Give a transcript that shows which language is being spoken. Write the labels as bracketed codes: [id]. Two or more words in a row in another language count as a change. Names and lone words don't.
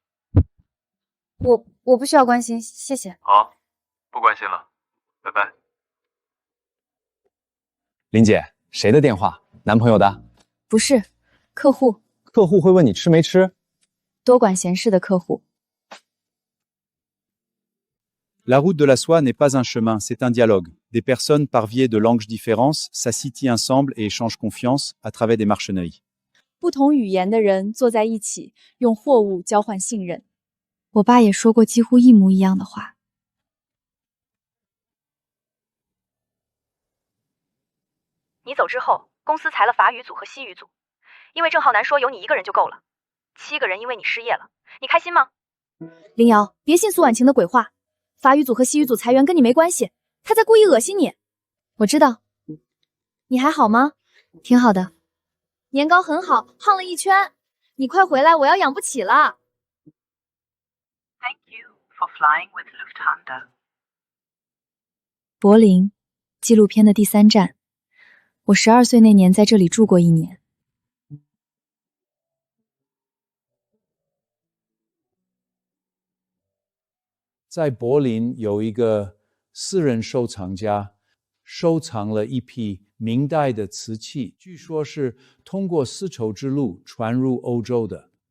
[zh] 我不需要关心，谢谢。好，不关心了，拜拜。林姐，谁的电话？男朋友的？不是，客户。客户会问你吃没吃？多管闲事的客户。 [fr] La route de la soie n'est pas un chemin, c'est un dialogue. Des personnes par biais de langues différentes s'assitient ensemble et échangent confiance à travers des marcheneries. [zh] 不同语言的人坐在一起，用货物交换信任。我爸也说过几乎一模一样的话。你走之后，公司裁了法语组和西语组，因为郑浩南说有你一个人就够了，7个人因为你失业了，你开心吗？林瑶，别信苏婉晴的鬼话，法语组和西语组裁员跟你没关系，他在故意恶心你。我知道。你还好吗？挺好的。年糕很好，胖了1圈。你快回来，我要养不起了。 [en] Thank you for flying with Lufthansa. [zh] 柏林，纪录片的第3站。我12岁那年在这里住过1年。在柏林有一个私人收藏家，收藏了一批明代的瓷器，据说是通过丝绸之路传入欧洲的。